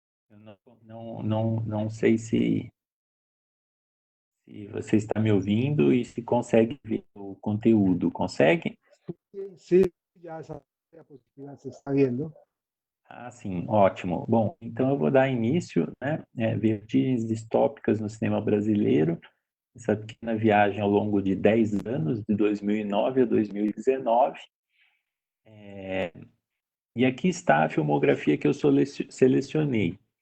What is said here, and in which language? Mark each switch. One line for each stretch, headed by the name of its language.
Portuguese: Eu não sei se você está me ouvindo e se consegue ver o conteúdo. Consegue?
Spanish: Sí, ya esa diapositiva se está viendo.
Portuguese: Ah, sim, ótimo. Bom, então eu vou dar início, né? Vertigens distópicas no cinema brasileiro, essa pequena viagem ao longo de 10 anos, de 2009 a 2019. E aqui está a filmografia que eu selecionei.